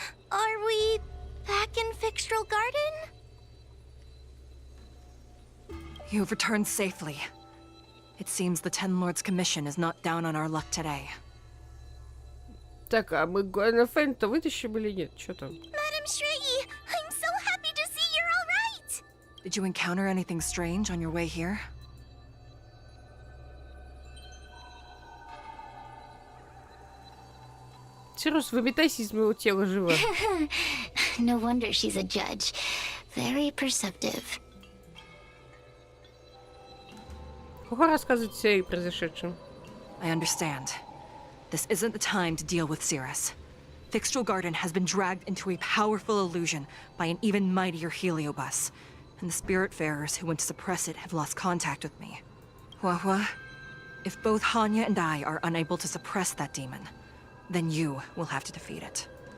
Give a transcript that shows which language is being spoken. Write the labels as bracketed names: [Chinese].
[English] Are we back in Fixtral Garden? You have returned safely. It seems the Ten Lords' Commission is not down on our luck today. [Russian] Так, а мы Гуэна Фэн-то вытащим или нет? Что там? [English] Madam Shrey, I'm so happy to see you're all right. Did you encounter anything strange on your way here? [Russian] Сирус, выметайся из моего тела живо. [English] No wonder she's a judge. Very perceptive. [Russian] Хохо рассказывает все о произошедшем. [English] I understand. This isn't the time to deal with Cirrus. Fixtral Garden has been dragged into a powerful illusion by an even mightier heliobus, and the Spiritfarers who went to suppress it have lost contact with me. Huahua, if both Hanya and I are unable to suppress that demon, then you will have to defeat it.